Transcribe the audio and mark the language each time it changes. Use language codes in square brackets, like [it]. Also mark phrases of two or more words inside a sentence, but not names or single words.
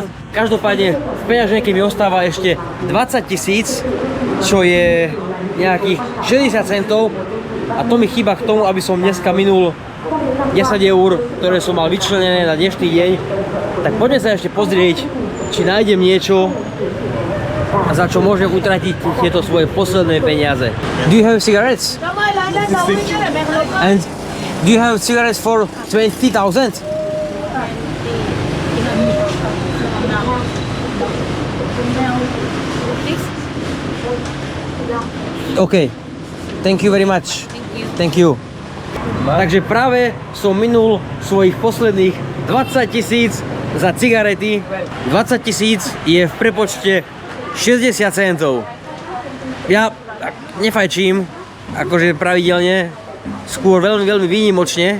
[sk] Každopádne v peňaženke mi ostáva ešte 20 000, čo je nejakých 60 centov. A to mi chýba k tomu, aby som dneska minul 10 eur, ktoré som mal vyčlenené na dnešný deň. Tak poďme sa ešte pozrieť, či nájdem niečo, za čo môžem utratiť tieto svoje posledné peniaze. [en] Do you have cigarettes? And do you have cigarettes for 20,000? Okay. Thank you very much. Thank you. [sk] Takže práve som minul svojich posledných 20 000 za cigarety. 20 000 je v prepočte 60 centov. Ja nefajčím, akože pravidelne, skôr veľmi, veľmi výnimočne.